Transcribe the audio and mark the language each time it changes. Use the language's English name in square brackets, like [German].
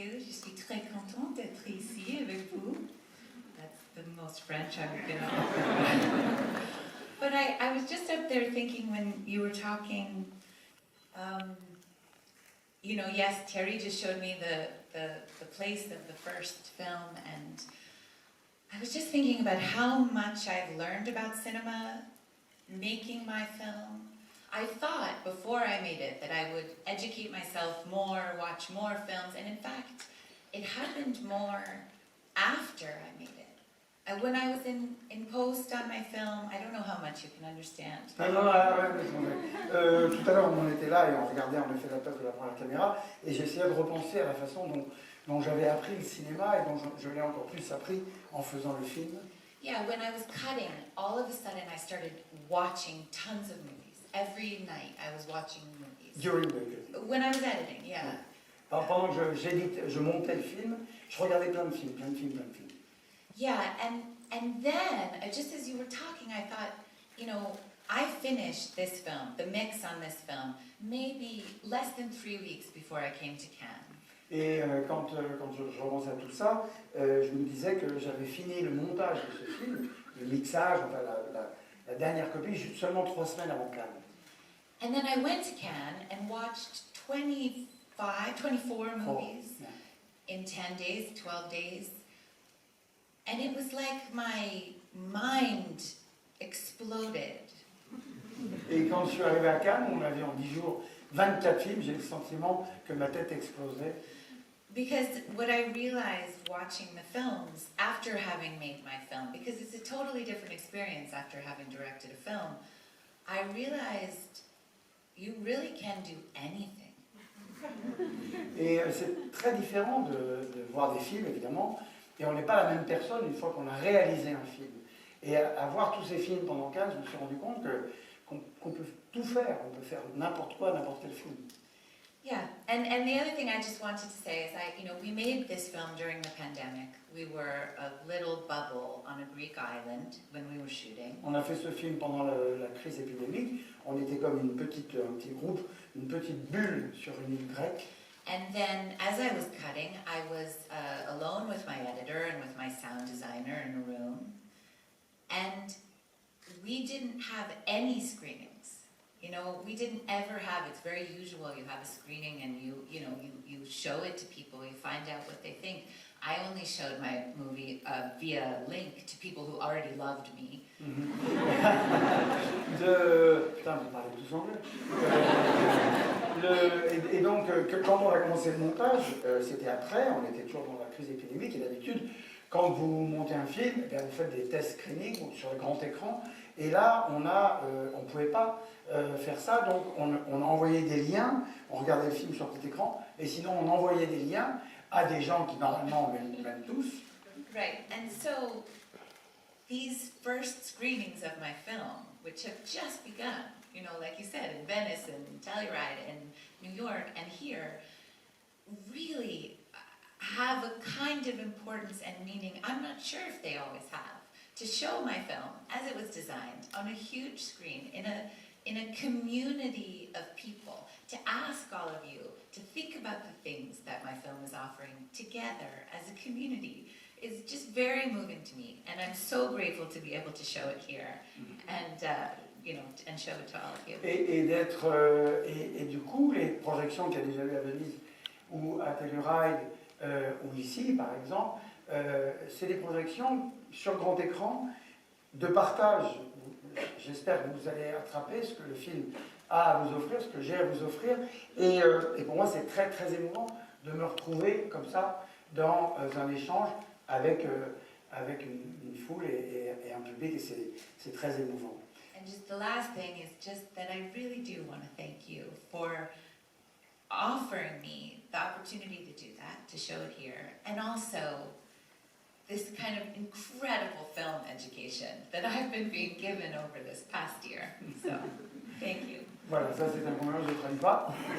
[French] suis très contente d'être ici avec vous. [English] That's the most French I've been on. But I was just up there thinking when you were talking, you know, yes, Terry just showed me the place of the first film, and I was just thinking about how much I've learned about cinema, making my film. I thought before I made it that I would educate myself more, watch more films, and in fact, it happened more after I made it. When I was in post on my film, I don't know how much you can understand. [French] Non, tout à l'heure, on était là et on regardait en effet la place de la première caméra, et j'essayais de repenser à la façon dont j'avais appris le cinéma et dont je l'ai encore plus appris en faisant le film. [English] Yeah, when I was cutting, all of a sudden I started watching tons of movies. Every night I was watching movies. During the... When I was editing, yeah. [French] Alors, pendant que je montais le film, je regardais plein de films. [English] Yeah, and then, just as you were talking, I thought, you know, I finished this film, the mix on this film, maybe less than 3 weeks before I came to Cannes. [French] Et quand je repensais à tout ça, je me disais que j'avais fini le montage de ce film, le mixage, enfin la dernière copie, juste seulement 3 semaines avant Cannes. [English] And then I went to Cannes and watched 24 movies in 10 days, 12 days. And it was like my mind exploded. [French] Et quand je suis arrivé à Cannes, on a vu en 10 jours 24 films, j'ai le sentiment que ma tête explosait. [English] Because what I realized watching the films after having made my film, because it's a totally different experience after having directed a film, I realized you really can do anything. [French] Et c'est très différent de voir des films, évidemment, et on n'est pas la même personne une fois qu'on a réalisé un film. Et à voir tous ces films pendant 15, je me suis rendu compte qu'on peut tout faire, on peut faire n'importe quoi, n'importe quel film. [English] Yeah, and the other thing I just wanted to say is we made this film during the pandemic. We were a little bubble on a Greek island when we were shooting. [French] On a fait ce film pendant la crise épidémique. On était comme un petit groupe, une petite bulle sur une île grecque. [English] And then, as I was cutting, I was alone with my editor and with my sound designer in a room. And we didn't have any screenings. You know, we didn't ever have, it's very usual, you have a screening and you show it to people, you find out what they think. I only showed my movie via link to people who already loved me. [French] Putain, vous parlez tous anglais. Et donc, quand on a commencé le montage, c'était après, on était toujours dans la crise épidémique, et d'habitude, quand vous montez un film, vous faites des tests screening sur le grand écran, et là, on pouvait pas faire ça, donc on a envoyé des liens, on regardait le film sur petit écran, et sinon on envoyait des liens à des gens qui normalement m'aiment tous. [English] Right, and so these first screenings of my film, which have just begun, you know, like you said, in Venice and Telluride and New York and here, really have a kind of importance and meaning I'm not sure if they always have. To show my film as it was designed on a huge screen in a community of people, to ask all of you to think about the things that my film is offering together as a community is just very moving to me, and I'm so grateful to be able to show it here and and show it to all of you. [French] Et du coup, les projections qu'il y a déjà eu à Venise ou à Telluride ou ici, par exemple, c'est des projections sur grand écran de partage. J'espère que vous allez attraper ce que le film a à vous offrir, ce que j'ai à vous offrir. Et pour moi, c'est très très émouvant de me retrouver comme ça dans un échange avec une foule et un public, et c'est très émouvant. [English] And just the last thing is just that I really do want to thank you for offering me the opportunity to do that, to show it here, and also this kind of incredible film education that I've been being given over this past year. So, thank you. [French] Voilà, ça c'est un compliment, je ne traîne pas.